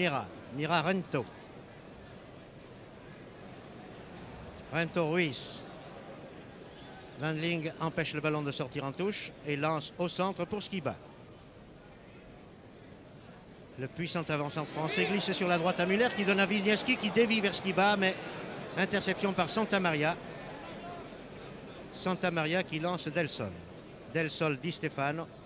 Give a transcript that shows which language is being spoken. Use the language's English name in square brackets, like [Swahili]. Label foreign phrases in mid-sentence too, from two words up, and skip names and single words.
[French] C'est pour Mira. Mira Rento. Rento Ruiz. Wendling empêche le ballon de sortir en touche et lance au centre pour Skiba. Le puissant avançant français glisse sur la droite à Muller qui donne à Wisniewski qui dévie vers Skiba, mais interception par Santamaria. Santamaria qui lance Del Sol. Del Sol Di Stefano.